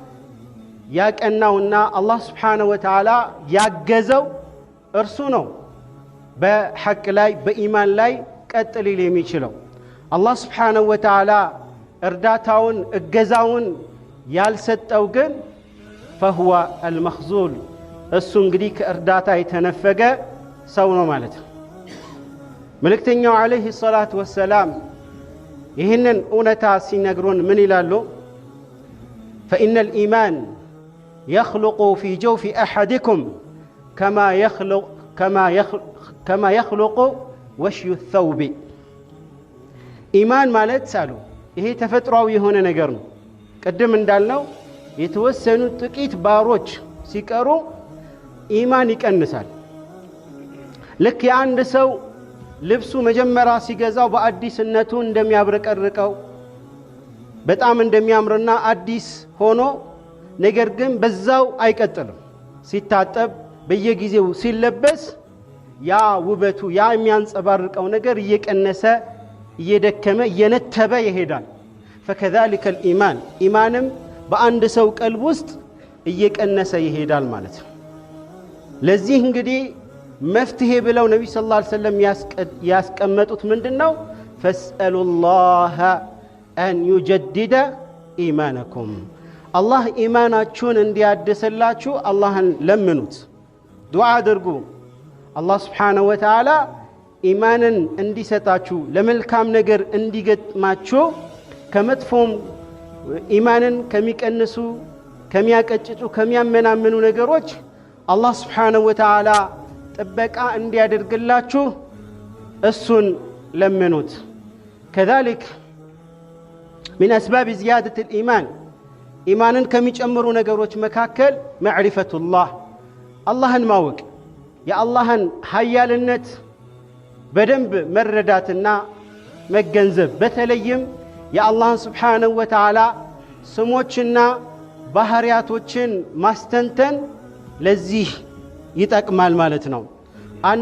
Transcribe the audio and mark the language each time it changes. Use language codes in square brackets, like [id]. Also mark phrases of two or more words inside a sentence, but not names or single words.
[am] ያቀናውና አላህ [ar] سبحانه وتعالى [am] ያገዘው እርሱ ነው በሐቅ ላይ በኢማን ላይ ቀጥል ሊል የሚችለው። አላህ Subhanahu Wa Ta'ala እርዳታውን እገዛውን ያልሰጠው ግን [ar] فهو المخذول [am] እሱ እንግዲህ ከእርዳታ የተነፈገ ሰው ነው ማለት ነው። መልእክተኛው [ar] عليه الصلاة والسلام [am] ይህንን እውነታ ሲነግሩን ምን ይላሉ? [ar] فإن الإيمان يخلق في جوف أحدكم كما يخلق وشي الثوب [am] ኢማን ማለት ሳሉ ይሄ ተፈጥሯዊ የሆነ ነገር ነው። ቀደም እንዳልነው የተወሰኑ ጥቂት ባሮች ሲቀሩ ኢማን ይቀንሳል። ልክ የአንድ ሰው ልብሱ መጀመሪያ ሲገዛው በአዲስነቱ እንደሚያብረቀርቀው በጣም እንደሚያምርና አዲስ ሆኖ ነገር ግን በዛው አይቀጥልም ሲታጠብ በየጊዜው ሲለበስ ያ ውበቱ ያ የሚያንጸባርቀው ነገር እየቀነሰ እየደከመ እየነተበ ይሄዳል [ar] فكذلك الإيمان إيمانم [am] በአንድ ሰው ቀልብ ውስጥ እየቀነሰ ይሄዳል ማለት ነው ለዚህ እንግዲህ መፍትሄ ብለው ነብዩ [ar] صلى الله عليه وسلم [am] ያስቀመጡት ምንድነው [ar] فاسألوا الله أن يجدد إيمانكم [am] አላህ ኢማናችሁን እንዲያድስላችሁ አላህን ለምኑት ዱዓ አድርጉ አላህ [ar] سبحانه وتعالى [am] ኢማንን እንዲሰጣችሁ ለመልካም ነገር እንዲገጥማችሁ ከመጥፎም ኢማንን ከሚቀንሱ ከሚያቀጭጩ ከሚያመናምኑ ነገሮች አላህ [ar] سبحانه وتعالى [am] ጥበቃ እንዲያደርግላችሁ እሱን ለምኑት كذلك [ar] من أسباب زيادة الإيمان [am] ኢማንን ከሚጨምሩ ነገሮች መካከል ማዕሪፈቱላህ አላህን ማወቅ የአላህን ኃያልነት በደንብ መረዳትና መገንዘብ በተለይም የአላህን [ar] سبحانه وتعالى [am] ስሞችና ባህሪያቶችን ማስተንተን ለዚህ ይጠቅማል ማለት ነው አንድ